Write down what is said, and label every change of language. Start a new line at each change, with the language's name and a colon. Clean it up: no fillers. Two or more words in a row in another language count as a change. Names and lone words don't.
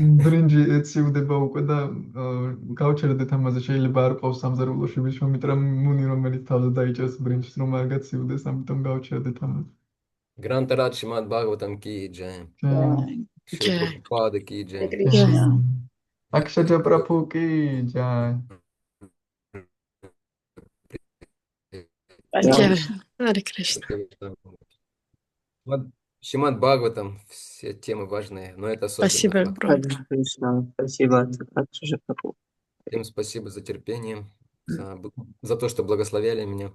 Georgian: ბრინჯი ეცივდება უკვე და გავჩერდეთ ამაზე, შეიძლება არ ყავს სამზარეულოში ვიშვამიტრა მუნი, რომელიც თავზე დაიჭერს ბრინჯს, რომ არ გაცივდეს, ამიტომ გავჩერდეთ ამაზე.
Hindi: ग्रन्थराज श्रीमद् भागवतम् की जय. Шрила Джай. प्रभुपाद की
Sanskrit: Харе
Hindi: джай.
Sanskrit: Кришна.
Hindi: अक्षज प्रभु की जय.
Russian: Спасибо.
Sanskrit: जय। हरे कृष्ण.
Russian: Шримад Бхагаватам, все темы важные, но это особенно. Спасибо, Гуру.
Sanskrit: हरे कृष्ण.
Russian: Спасибо от Шрила. Всем спасибо за терпение, за то, что благословляли меня.